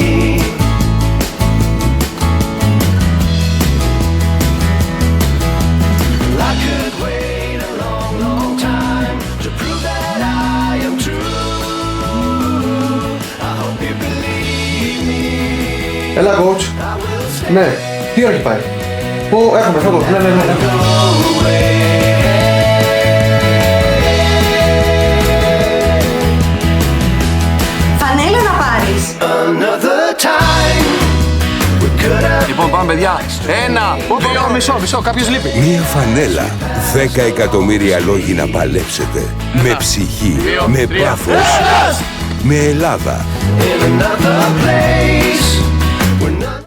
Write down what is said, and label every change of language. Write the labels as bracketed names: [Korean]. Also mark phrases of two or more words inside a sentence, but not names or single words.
[English] I could wait a long, long time to prove that I am true. I hope you believe me. [Greek] Έλα, coach. Ναι, τι ώρα έχει πάει? Πού έχουμε αυτό το... Ναι. Φανέλα να πάρεις. [English] Another time we could have. [Greek] Λοιπόν, πάμε παιδιά. 1, 2, μισό, κάποιος λείπει. Μία φανέλα, 10 εκατομμύρια λόγοι να παλέψετε. Με ψυχή, με πάθος, με Ελλάδα. [English] In another place. We're not